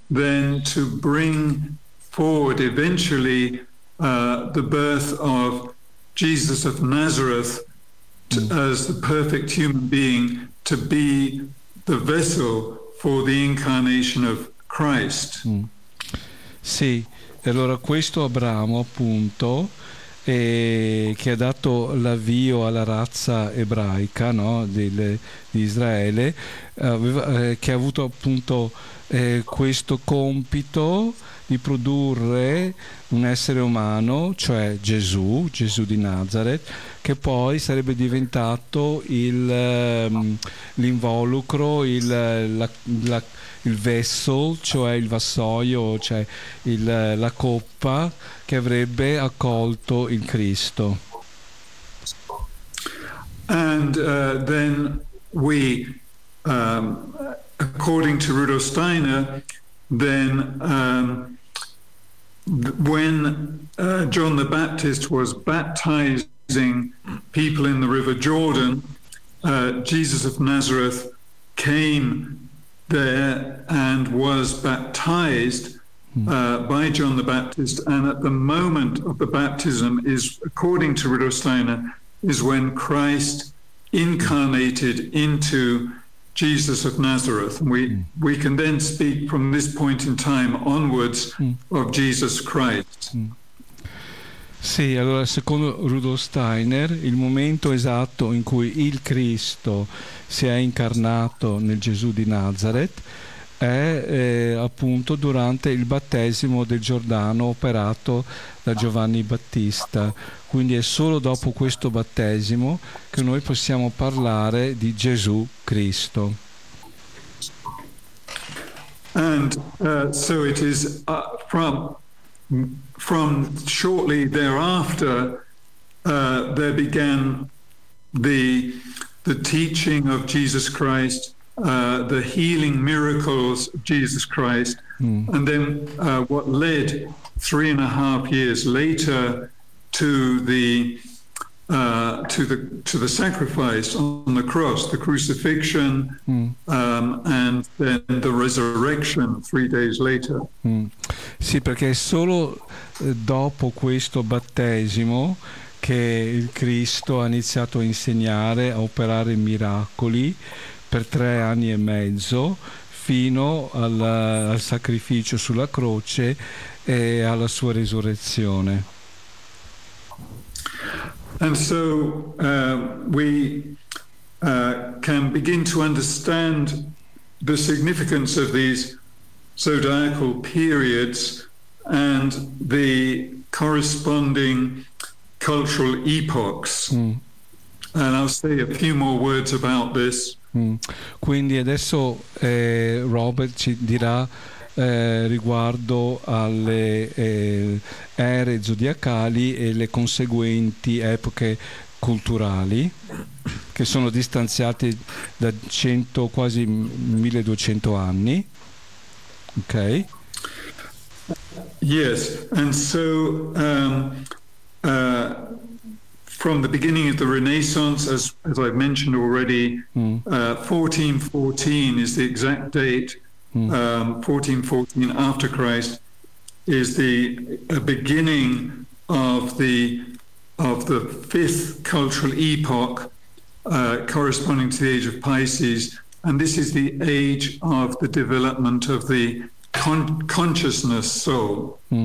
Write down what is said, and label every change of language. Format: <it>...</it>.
<en>then to bring forward eventually the birth of Jesus of Nazareth to, as the perfect human being to be the vessel for the incarnation of Christ.</en> <it>Sì, allora questo Abramo appunto che ha dato l'avvio alla razza ebraica, no, di Israele, che ha avuto appunto questo compito di produrre un essere umano, cioè Gesù, Gesù di Nazareth, che poi sarebbe diventato il, l'involucro, il, la, la, il vessel, cioè il vassoio, cioè il, la coppa che avrebbe accolto il Cristo.</it> <en>And then we according to Rudolf Steiner, then when John the Baptist was baptizing people in the River Jordan, Jesus of Nazareth came there and was baptized by John the Baptist. And at the moment of the baptism is, according to Rudolf Steiner, is when Christ incarnated into Jesus of Nazareth. We can then speak from this point in time onwards of Jesus Christ.</en> <it>Sì, allora secondo Rudolf Steiner il momento esatto in cui il Cristo si è incarnato nel Gesù di Nazareth è appunto durante il battesimo del Giordano operato da Giovanni Battista. Quindi è solo dopo questo battesimo che noi possiamo parlare di Gesù Cristo.</it> <en>And so it is from shortly thereafter there began the teaching of Jesus Christ, the healing miracles of Jesus Christ, and then what led 3.5 years later to the sacrifice on the cross, the crucifixion, and then the resurrection 3 days later.</en> <it>Sì, perché è solo dopo questo battesimo che il Cristo ha iniziato a insegnare, a operare miracoli per 3 anni e mezzo fino al sacrificio sulla croce e alla sua resurrezione.</it> <en>And so we can begin to understand the significance of these zodiacal periods and the corresponding cultural epochs. And I'll say a few more words about this.</en> <it>Quindi adesso Robert ci dirà riguardo alle ere zodiacali e le conseguenti epoche culturali che sono distanziate da quasi 1200 anni. Ok.</it> <en>Yes, and so from the beginning of the Renaissance, as I've mentioned already, 1414 is the exact date. 1414 after Christ is the beginning of the fifth cultural epoch, corresponding to the age of Pisces, and this is the age of the development of the consciousness soul.</en>